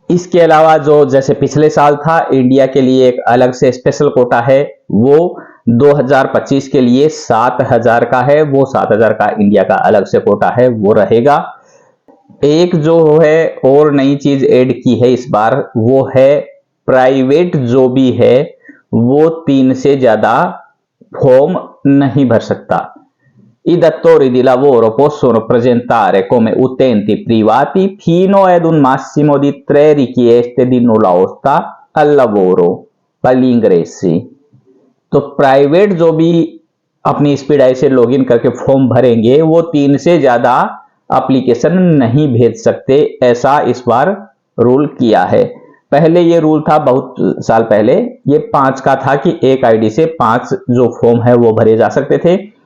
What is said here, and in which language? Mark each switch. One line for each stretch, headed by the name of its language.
Hindi: इसके अलावा जो जैसे पिछले साल था इंडिया के लिए एक अलग से स्पेशल कोटा है, वो 2025 के लिए 7000 का है, वो 7000 का इंडिया का अलग से कोटा है वो रहेगा। एक जो है और नई चीज ऐड की है इस बार वो है प्राइवेट जो भी है वो 3 से ज्यादा फॉर्म नहीं भर सकता।
Italian: I datori di lavoro possono presentare come utenti privati fino ad un massimo di 3 richieste di nulla osta al lavoro per gli ingressi।
Hindi: तो प्राइवेट जो भी अपनी स्पीड आई से लॉगिन करके फॉर्म भरेंगे वो 3 से ज्यादा एप्लीकेशन नहीं भेज सकते, ऐसा इस बार रूल किया है। पहले ये रूल था बहुत साल पहले, ये 5 का था कि एक आईडी से 5 जो फॉर्म है वो भरे जा सकते थे।